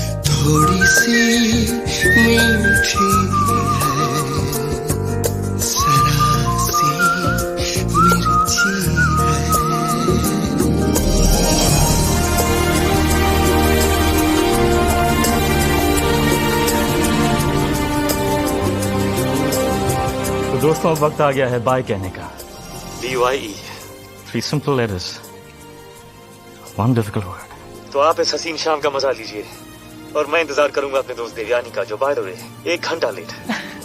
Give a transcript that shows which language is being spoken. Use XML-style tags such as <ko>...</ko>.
<hi>थोड़ी सी मीठी है, जरा सी मिर्ची है. तो दोस्तों, अब वक्त आ गया है बाय कहने का.</hi> <en>BYE, 3 simple letters, 1 difficult word.</en> <hi>तो आप इस हसीन शाम का मजा लीजिए और मैं इंतजार करूंगा अपने दोस्त देवयानी का, जो बाय द वे 1 घंटा लेट है.</hi>